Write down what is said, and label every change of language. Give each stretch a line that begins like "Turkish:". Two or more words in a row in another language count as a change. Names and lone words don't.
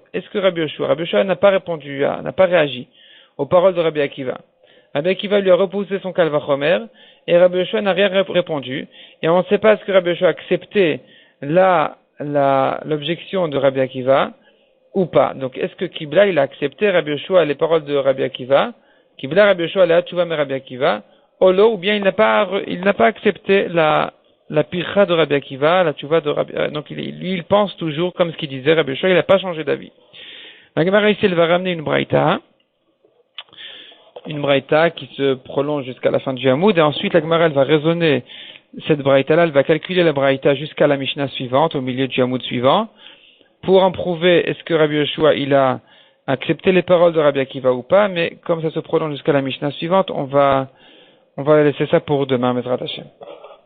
French: Est-ce que Rabbi Yoshua n'a pas répondu, n'a pas réagi aux paroles de Rabbi Akiva? Rabbi Akiva lui a repoussé son kalvachomer, et Rabbi Yoshua n'a rien répondu, et on ne sait pas ce que Rabbi Yoshua a accepté l'objection de Rabbi Akiva, ou pas. Donc, est-ce que Kibla, il a accepté Rabbi Yoshua les paroles de Rabbi Akiva?
Hebrew: קיבלה רבי יהושע להא תשובה מ רבי עקיבא או לא,
French: ou bien il n'a pas accepté la pircha de Rabbi Akiva, la tshuva de Rabbi, donc il pense toujours comme ce qu'il disait Rabbi Yoshua, il n'a pas changé d'avis. La Gemara ici, elle va ramener une braïta qui se prolonge jusqu'à la fin du Hamoud, et ensuite la Gemara elle va raisonner cette braïta-là, elle va calculer la braïta jusqu'à la Mishnah suivante, au milieu du Hamoud suivant, pour en prouver est-ce que Rabbi Yoshua il a accepté les paroles de Rabbi Akiva ou pas, mais comme ça se prolonge jusqu'à la Mishnah suivante, on va laisser ça pour demain,
Hebrew: בעזרת השם.